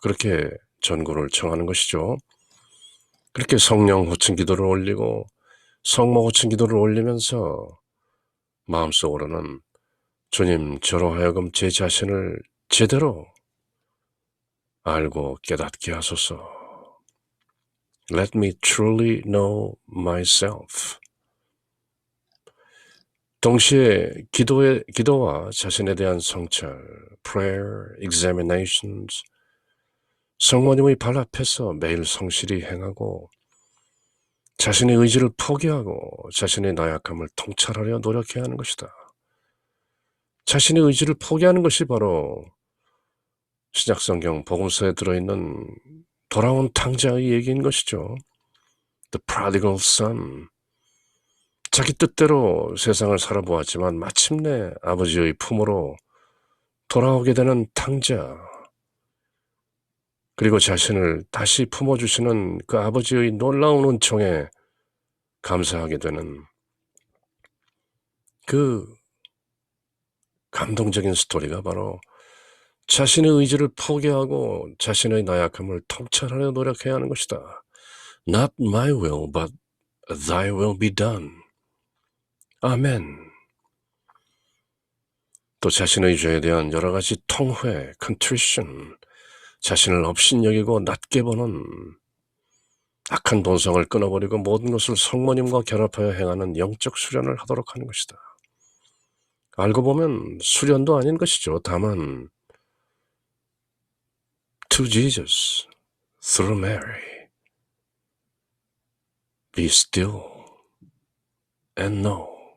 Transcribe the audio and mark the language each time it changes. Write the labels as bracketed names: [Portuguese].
[Korean] 그렇게 전구를 청하는 것이죠. 그렇게 성령 호칭 기도를 올리고 성모 호칭 기도를 올리면서 마음속으로는 주님 저로 하여금 제 자신을 제대로 알고 깨닫게 하소서. [English] Let me truly know myself. [Korean] 동시에 기도와 자신에 대한 성찰, [English] prayer, examinations, [Korean] 성모님의 발 앞에서 매일 성실히 행하고 자신의 의지를 포기하고 자신의 나약함을 통찰하려 노력해야 하는 것이다. 자신의 의지를 포기하는 것이 바로 신약성경 복음서에 들어있는 돌아온 탕자의 얘기인 것이죠. [English] The prodigal son. [Korean] 자기 뜻대로 세상을 살아보았지만 마침내 아버지의 품으로 돌아오게 되는 탕자, 그리고 자신을 다시 품어주시는 그 아버지의 놀라운 은총에 감사하게 되는 그 감동적인 스토리가 바로 자신의 의지를 포기하고 자신의 나약함을 통찰하려 노력해야 하는 것이다. [English] Not my will, but thy will be done. [Korean] 아멘. 또 자신의 죄에 대한 여러 가지 통회, contrition, 자신을 업신여기고 낮게 보는 악한 본성을 끊어버리고 모든 것을 성모님과 결합하여 행하는 영적 수련을 하도록 하는 것이다. 알고 보면 수련도 아닌 것이죠. 다만 [English] to Jesus, through Mary, be still and know.